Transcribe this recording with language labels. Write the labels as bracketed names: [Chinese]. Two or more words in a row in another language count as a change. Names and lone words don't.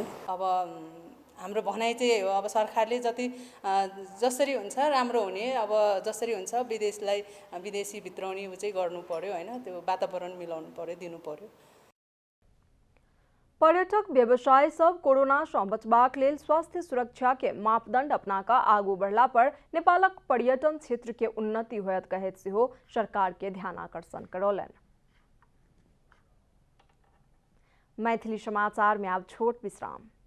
[Nepali] अब हाम्रो भनाइ चाहिँ हो, अब सरकारले जसरी हुन्छ राम्रो हुने, अब जसरी हुन्छ विदेशलाई विदेशी भित्राउने चाहिँ गर्नु पर्यो हैन, त्यो वातावरण मिलाउनु पर्यो, दिनु पर्यो। [Maithili] पर्यटक व्यवसाय सब कोरोना से बचबाक लेल स्वास्थ्य सुरक्षा के मापदंड अपनाका आगू बढ़ला पर नेपालक पर्यटन क्षेत्र के उन्नति होयत कहैत सेहो सरकार के ध्यान आकर्षण करौलनि। मैथिली समाचार में आब छोट विश्राम।